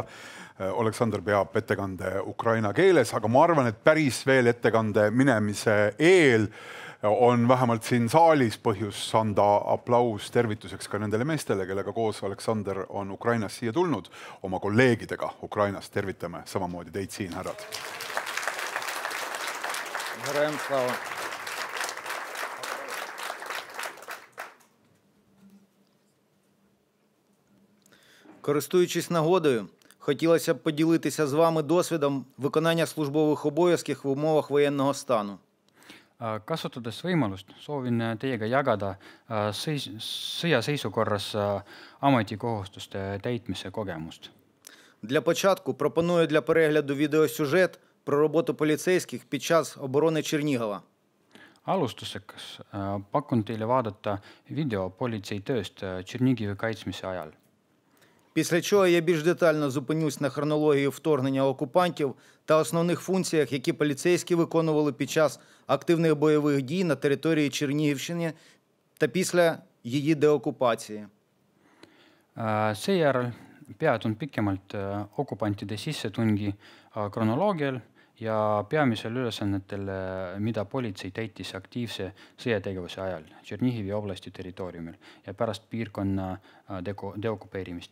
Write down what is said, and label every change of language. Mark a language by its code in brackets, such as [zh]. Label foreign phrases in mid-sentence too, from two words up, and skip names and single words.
[et] Oleksander peab ettekande ukraina keeles, aga ma arvan, et päris veel ettekande minemise eel on vähemalt siin saalis põhjus anda aplaus tervituseks ka nendele meestele, kellega koos Oleksander on Ukrainas siia tulnud. Oma kolleegidega Ukrainas tervitame samamoodi teid siin, härrad. [uk] Героям слава. Користуючись нагодою, хотілося б поділитися з вами досвідом виконання службових обов'язків в умовах воєнного стану. [et] Kasutades võimalust, soovin teiega jagada sõjaseisukorras ametikohustuste täitmise kogemust. [uk] Для початку пропоную для перегляду відеосюжет про роботу поліцейських під час оборони Чернігова. [et] Alustuseks pakun teile vaadata video politsei tööst Чернігові kaitsmise ajal. [uk] Після чого я більш детально зупинюсь на хронології вторгнення окупантів та основних функціях, які поліцейські виконували під час активних бойових дій на території Чернігівщини та після її деокупації. [et] Seejärel peatun pikemalt okupantide sissetungi kronoloogial ja peamisel ülesannetel, mida politsei täitis aktiivse sõjategevuse ajal Чернігові oblasti territooriumil ja pärast piirkonna deokupeerimist.